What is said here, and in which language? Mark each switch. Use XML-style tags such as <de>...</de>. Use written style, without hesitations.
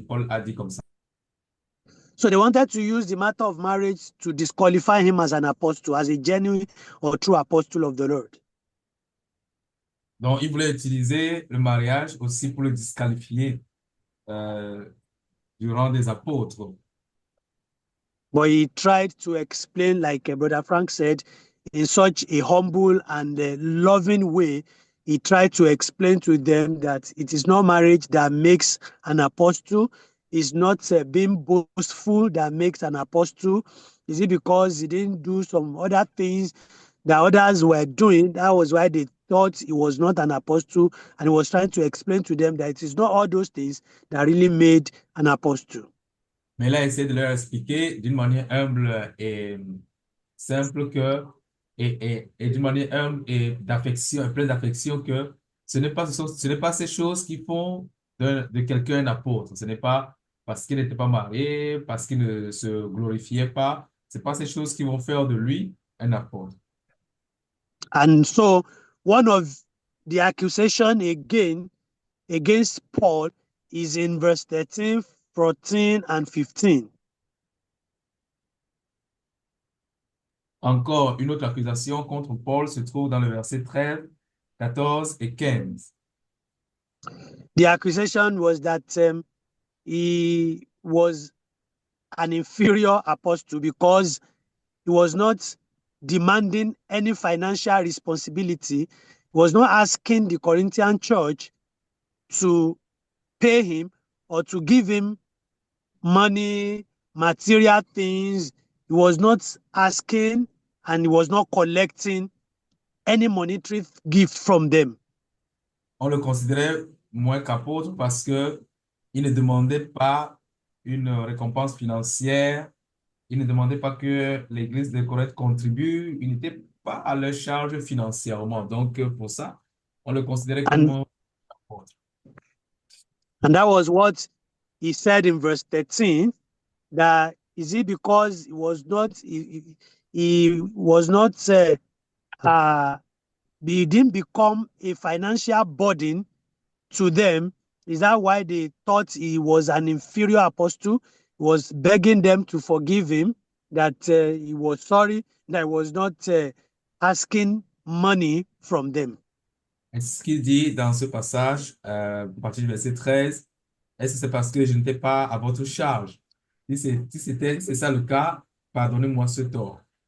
<fr>Paul a dit comme ça.</fr> <en>So they wanted to use the matter of marriage to disqualify him as an apostle, as a genuine or true apostle of the Lord.</en> <fr>Donc, il voulait utiliser le mariage aussi pour le disqualifier du rang des apôtres.</fr> <en>But he tried to explain, like Brother Frank said, in such a humble and loving way. He tried to explain to them that it is not marriage that makes an apostle. It's not being boastful that makes an apostle. Is it because he didn't do some other things that others were doing? That was why they thought he was not an apostle. And he was trying to explain to them that it is not all those things that really made an apostle.</en> <fr>Mais il a essayé de leur expliquer d'une manière humble et simple et d'une manière humble et d'affection, pleine d'affection que ce n'est pas ces choses qui font de quelqu'un un apôtre. Ce n'est pas parce qu'il n'était pas marié, parce qu'il ne se glorifiait pas. C'est pas ces choses qui vont faire de lui un apôtre.</fr> <en>And so one of the accusation again against Paul is in verse 13, 14, and 15.</en> <fr>Encore une autre accusation contre Paul se trouve dans le verset 13, 14 et 15.</fr> <en>The accusation was that he was an inferior apostle because he was not demanding any financial responsibility. He was not asking the Corinthian church to pay him or to give him money, material things. He was not asking and he was not collecting any monetary gift from them.</en> <fr>On le considérait moins qu'apôtre parce que il ne demandait pas une récompense financière, il ne demandait pas que l'Église de Corinthe contribue, il n'était pas à leur charge financièrement. Donc, pour ça, on le considérait comme</fr> <en>And</en> <fr>un apôtre.</fr> <en>And that was what he said in verse 13, that is it because he was not he didn't become a financial burden to them? Is that why they thought he was an inferior apostle? He was begging them to forgive him, that he was sorry, that he was not asking money from them.</en> <fr>Et ce qu'il dit dans ce passage, à partir du verset 13, est-ce que c'est parce que je n'étais pas à votre charge? Si c'est ça le cas, pardonnez-moi ce tort.</fr>